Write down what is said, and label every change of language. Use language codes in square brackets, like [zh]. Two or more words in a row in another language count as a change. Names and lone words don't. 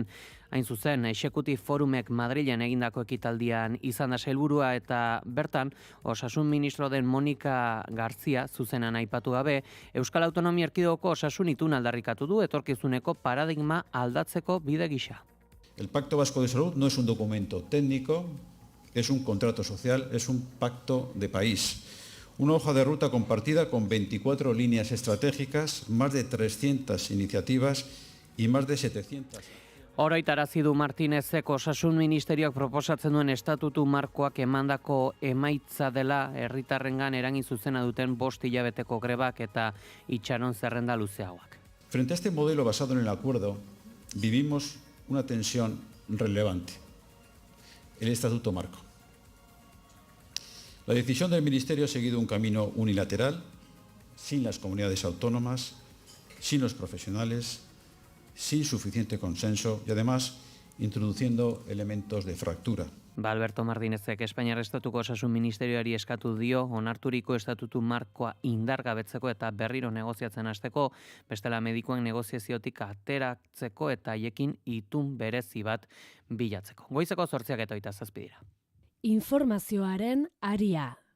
[eu] Hain zuzen, Exekutif Forumek Madrilen egindako ekitaldian izan da sailburua eta bertan osasun ministro den Monika Garzia zuzenan aipatu gabe, Euskal Autonomia Erkidegoko osasun itun aldarrikatu du etorkizuneko paradigma aldatzeko bide gisa. [es] El Pacto Vasco de Salud no es un documento técnico, es un contrato social, es un pacto de país. Una hoja de ruta compartida con 24 líneas estratégicas, más de 300 iniciativas y más de 700... [eu] Oroitarazi du Martínezek osasun ministerioak proposatzen duen estatutu markoak emandako emaitza dela herritarrengan eragin zuzena duten 5 hilabeteko grebak eta itxaron zerrenda luzeagoak. [es] Frente a este modelo basado en el acuerdo, vivimos una tensión relevante, el Estatuto Marco. La decisión del Ministerio ha seguido un camino unilateral, sin las comunidades autónomas, sin los profesionales, sin suficiente consenso y además introduciendo elementos de fractura. [eu] Alberto Martínezek Espainiar Estatuko Osasun Ministerioari eskatu dio onarturiko estatutu markoa indargabetzeko eta berriro negoziatzen hasteko, bestela medikuen negoziaziotik ateratzeko eta haiekin itun berezi bat bilatzeko. Goizeko 8:27 dira. Informazioaren aria.